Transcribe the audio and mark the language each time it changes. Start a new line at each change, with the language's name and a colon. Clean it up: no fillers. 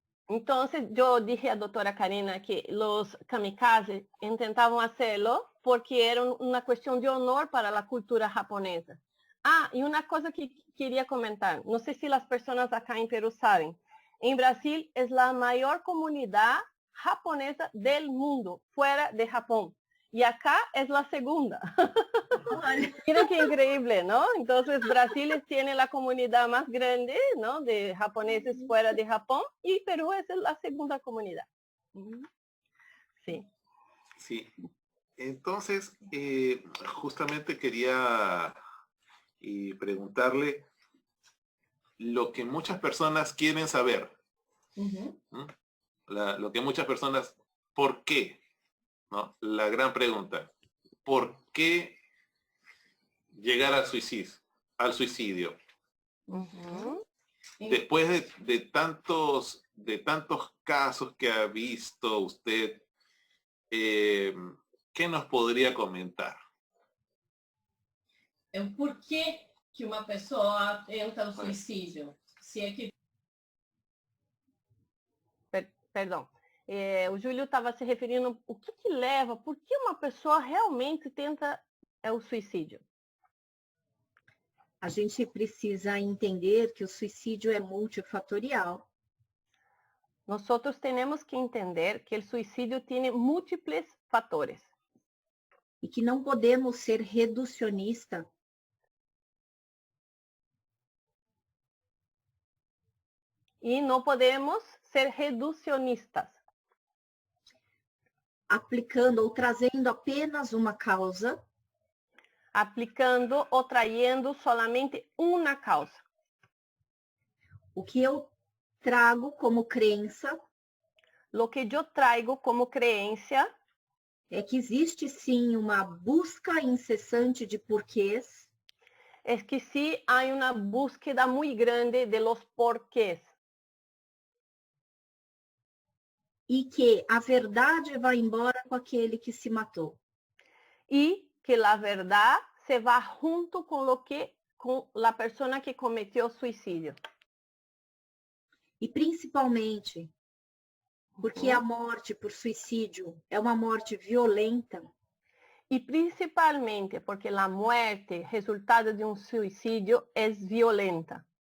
Portuguese: Então, eu disse à doutora Karina que os kamikazes tentavam fazê-lo porque era uma questão de honor para a cultura japonesa. E uma coisa que queria comentar, não sei se as pessoas acá em Peru sabem, em Brasil é a maior comunidade japonesa do mundo, fora de Japão. E acá é a segunda.
Spanish: Mira que increíble, ¿no? Entonces, Brasil tiene la comunidad más grande, ¿no? De japoneses fuera de Japón y Perú es la segunda comunidad. Sí. Sí. Entonces, justamente quería preguntarle lo que muchas personas quieren saber. Lo que muchas personas, ¿por qué? ¿No? La gran pregunta, ¿por qué llegar al suicidio? Después de tantos casos que ha visto usted, ¿qué nos podría comentar?
Portuguese: Por que uma pessoa tenta o suicídio? Se é que... Perdão. O Júlio estava se referindo o que leva, por que uma pessoa realmente tenta o suicídio? A gente precisa entender que o suicídio é multifatorial.
Spanish: Nosotros tenemos que entender que el suicidio tiene múltiples fatores.
Portuguese: E que não podemos ser reducionistas
Spanish: Y no podemos ser reducionistas,
Portuguese: aplicando ou trazendo apenas uma causa
Spanish: aplicando o trayendo solamente una causa.
Portuguese: o que eu trago como crença
Spanish: Lo que yo traigo como creencia
Portuguese: é que existe sim uma busca incessante de porquês
Spanish: es que sí hay una búsqueda muy grande de los porqués
Portuguese: e que a verdade vai embora com aquele que se matou.
Spanish: y que la verdad se va junto con con la persona que cometió suicidio.
Portuguese: E principalmente porque a morte por suicídio é uma morte violenta,
Spanish: Y principalmente porque la muerte resultado de un suicidio es violenta